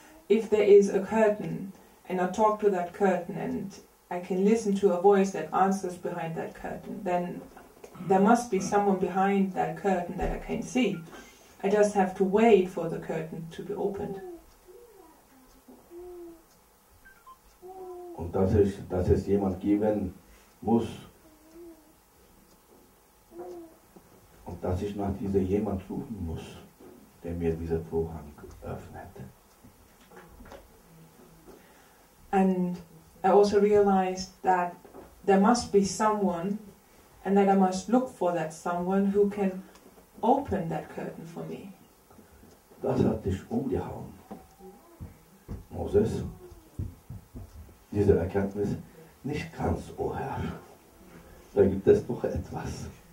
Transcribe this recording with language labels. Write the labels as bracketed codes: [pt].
[en] If there is a curtain and I talk to that curtain and I can listen to a voice that answers behind that curtain, then there must be someone behind that curtain that I can see. I just have to wait for the curtain to be opened. [de] Und dass es jemand geben muss und dass ich nach diesem jemand suchen muss, der mir diesen Vorhang öffnet. [en] And I also realized that there must be someone, and that I must look for that someone who can open that curtain for me. [de] Das hat dich umgehauen, Moses. Diese Erkenntnis, nicht ganz, o Herr. Da gibt es noch etwas.